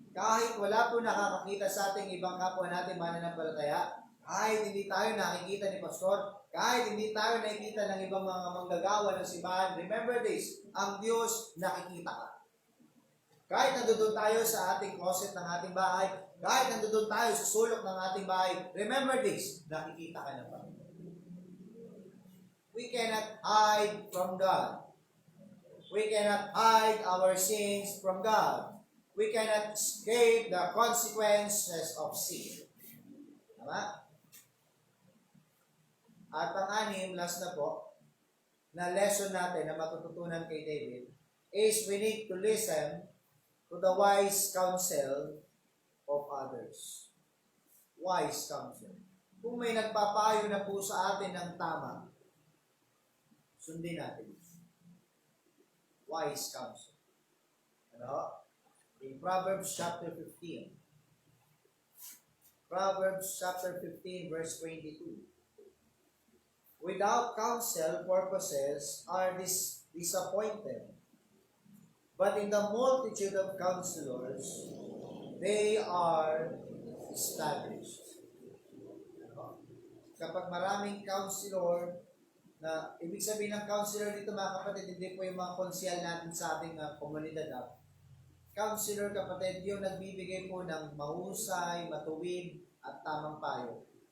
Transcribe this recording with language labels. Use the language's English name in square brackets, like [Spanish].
[Filipino] Kahit wala po nakakakita sa ating ibang kapwa natin mananampalataya, kahit hindi tayo nakikita ni Pastor, kahit hindi tayo nakikita ng ibang mga manggagawa ng simbahan, [English] remember this, [Filipino] ang Diyos nakikita ka. Kahit nandoon tayo sa ating closet ng ating bahay, kahit nandoon tayo sa sulok ng ating bahay, [English] remember this, [Filipino] nakikita ka ng Panginoon. [English] We cannot hide from God. We cannot hide our sins from God. We cannot escape the consequences of sin. [Filipino] Tama? At pang-anim, last na po, na lesson natin na matututunan kay David is [English] we need to listen to the wise counsel of others. Wise counsel. [Filipino] Kung may nagpapayo na po sa atin ng tama, sundin natin. [English] Wise counsel. [Filipino] Ano? [English] In Proverbs chapter 15. Proverbs chapter 15 verse 22. Without counsel, purposes are disappointed. But in the multitude of counselors, they are established. [Filipino] Ano? Kapag maraming counselor, na ibig sabihin ng counselor dito mga kapatid, hindi po yung mga konsyal natin sa ating komunidad. Counselor, kapatid, yung nagbibigay po ng mahusay, matuwid, at tamang payo.